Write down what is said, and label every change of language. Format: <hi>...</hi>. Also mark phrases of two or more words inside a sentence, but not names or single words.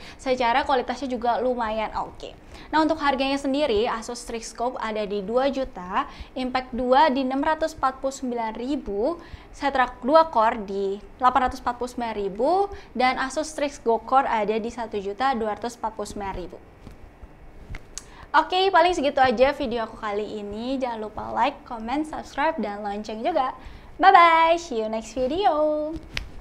<id>Secara kualitasnya juga lumayan oke. Nah, untuk harganya sendiri, Asus Strix Scope ada di 2 juta, Impact 2 di 649.000, Setra 2 core di 849.000, dan Asus Strix Go Core ada di 1.249.000. Oke, paling segitu aja video aku kali ini. Jangan lupa</id> <en>like, comment, subscribe,</en> <id>dan lonceng juga.</id> <en>Bye-bye, see you next video.</en>